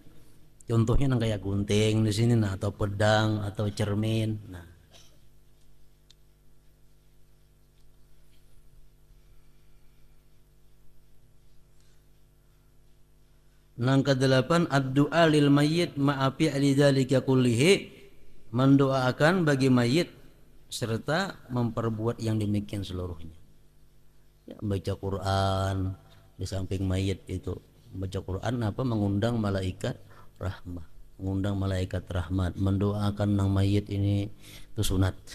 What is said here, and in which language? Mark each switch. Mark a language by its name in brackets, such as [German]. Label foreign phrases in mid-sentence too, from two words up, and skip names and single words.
[Banjar] Contohnya nang kayak gunting di sini, nah, atau pedang atau cermin. Nah, nang kedelapan [Arabic] ad-du'a lil mayyit ma'a fi'li dzalika kullihi, [Banjar] mendoakan bagi mayit serta memperbuat yang demikian seluruhnya. Ya, baca Quran di samping mayit itu. Baca Quran apa? Mengundang malaikat rahmah, mengundang malaikat rahmat, mendoakan nang mayit ini itu sunat.